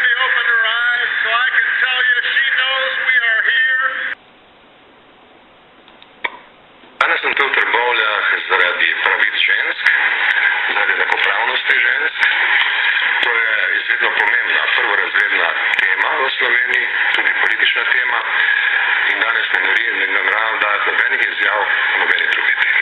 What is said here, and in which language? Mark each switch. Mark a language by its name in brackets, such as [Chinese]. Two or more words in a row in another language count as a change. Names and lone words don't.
[English] open her eyes so I can tell you she knows we are here. [Slovenian] Danes sem tu v Trbovljah zaradi pravic žensk, zaradi enakopravnosti žensk. To je izredno pomembna, prvorazredna tema v Sloveniji, tudi politična tema. In danes ne nameravam dati nobenih izjav o nobeni drugi temi.